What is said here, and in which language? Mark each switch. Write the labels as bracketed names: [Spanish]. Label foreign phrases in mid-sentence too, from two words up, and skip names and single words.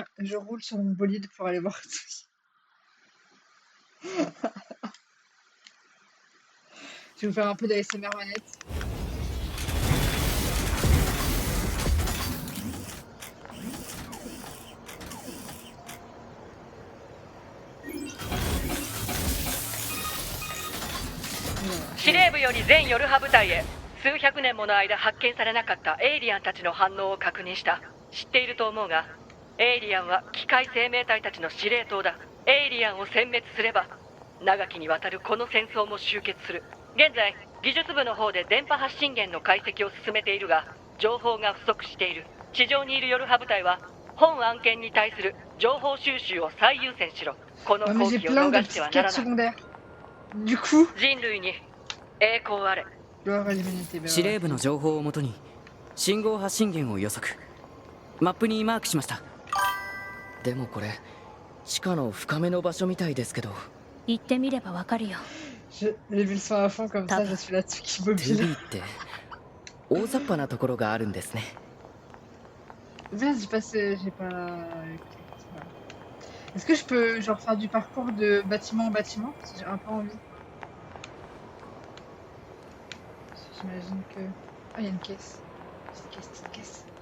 [French] Je roule sur mon bolide pour aller voir tout. Je vais vous faire un peu d'ASMR manette. Voilà. [Japanese] 司令部より全ヨルハ部隊へ数百年もの間発見されなかったエイリアンたちの反応を確認した。知っていると思うが、エイリアンは機械生命体たちの司令塔だ。エイリアンを殲滅すれば長きにわたるこの戦争も終結する。現在技術部の方で電波発信源の解析を進めているが情報が不足している。地上にいるヨルハ部隊は本案件に対する情報収集を最優先しろ。この [French] Ouais, mais [Japanese] 好 [French] j'ai [Japanese] 機を [French] plein de [Japanese] 逃しては [French] petites [Japanese] な [French] quêtes [Japanese] らない。 [French] secondaires. Du coup, [Japanese] 人類に栄光あれ。 [French] gloire à l'humanité. Ben [Japanese] 司令 [French] voilà. [Japanese] 部の情報をもとに信号発信源を予測、マップにマークしました。でもこれ地下の深めの場所みたいですけど、行ってみればわかるよ。 [French] J'ai vu le son à fond comme ça, je suis là-dessus qui [Japanese] ルビ [French] mobile. [Japanese] ーって大雑把なところがあるんですね。 [French] Merde, j'ai pas. Est-ce que je peux genre faire du parcours de bâtiment en bâtiment si j'ai un peu envie? J'imagine que. Ah, il y a une caisse. Petite caisse.